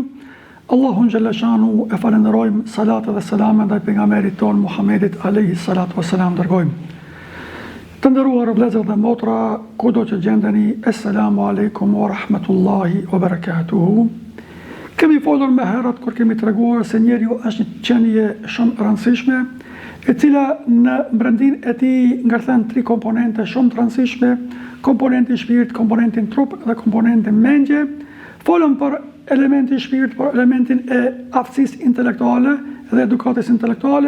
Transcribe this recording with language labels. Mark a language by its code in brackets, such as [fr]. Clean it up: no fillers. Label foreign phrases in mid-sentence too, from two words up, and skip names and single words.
[sq] Allahun [ar] جل شأنه [sq] e falenderojmë, salat dhe selam ndaj pejgamberit ton Muhammedit [ar] عليه الصلاة والسلام [sq] dërgojmë. Të nderuar vëllezër dhe motra, kudo që gjendeni, [ar] السلام عليكم ورحمة الله وبركاته. [sq] Kemi folur më herët kur kemi treguar se njeriu është një qenie shumë e rëndësishme, e cila në brendin e tij ngarthen 3 komponente shumë të rëndësishme: komponenti shpirt, komponentin trup dhe komponentin mendje. Folëm për elementin shpirt, për elementin e aftësisë intelektuale dhe edukatës intelektuale.